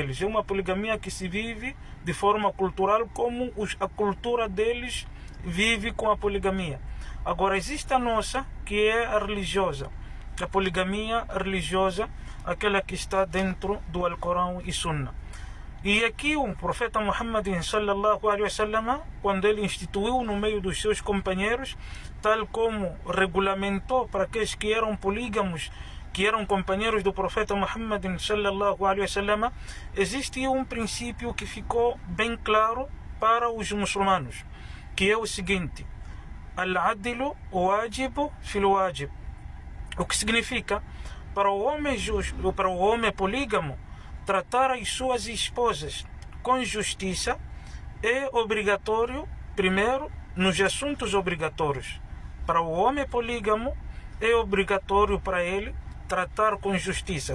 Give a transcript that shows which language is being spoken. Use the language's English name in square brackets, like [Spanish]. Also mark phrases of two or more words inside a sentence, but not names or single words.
[Portuguese] É uma poligamia que se vive de forma cultural, como a cultura deles vive com a poligamia. Agora existe a nossa, que é a religiosa. A poligamia religiosa, aquela que está dentro do Alcorão e Sunna. E aqui o profeta Muhammad [Arabic] صلى الله عليه وسلم, [Portuguese] quando ele instituiu no meio dos seus companheiros, tal como regulamentou para aqueles que eram polígamos, que eram companheiros do profeta Muhammad [Arabic] صلى الله عليه وسلم, [Portuguese] existe um princípio que ficou bem claro para os muçulmanos, que é o seguinte: [Arabic] العدل واجب في الواجب. [Portuguese] O que significa, para o homem justo, para o homem polígamo, tratar as suas esposas com justiça é obrigatório, primeiro, nos assuntos obrigatórios. Para o homem polígamo, é obrigatório para ele tratar com justiça.